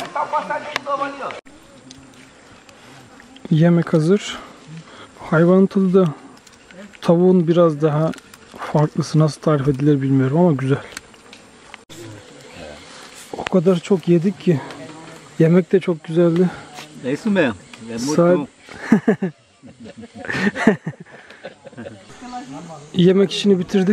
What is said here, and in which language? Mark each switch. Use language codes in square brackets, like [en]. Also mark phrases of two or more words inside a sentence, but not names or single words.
[tr] Yemek hazır. Hayvanın tadı da tavuğun biraz daha farklısı, nasıl tarif edilir bilmiyorum ama güzel. O kadar çok yedik ki yemek de çok güzeldi. [pt] É isso mesmo. É muito [tr] Saat... [pt] bom. [tr] Yemek işini bitirdik.